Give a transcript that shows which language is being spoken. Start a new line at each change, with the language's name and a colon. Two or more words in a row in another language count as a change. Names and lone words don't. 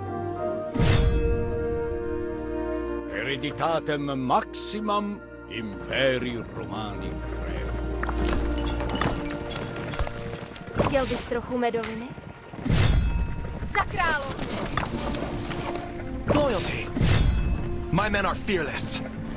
Latin: Hereditatem maximam imperi Romani creo.
Czech: Chtěl bys trochu medoviny? Za královnu!
English: Loyalty. My men are fearless.